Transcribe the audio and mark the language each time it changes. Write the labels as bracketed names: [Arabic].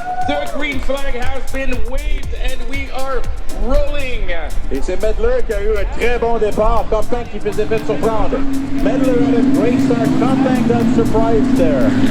[English] The green flag has been waved and we are rolling. [French] Et c'est Medler qui a eu un très bon départ. Compagnie qui faisait fait surprendre. [English] Medler had a great start. Compagnie got surprised there.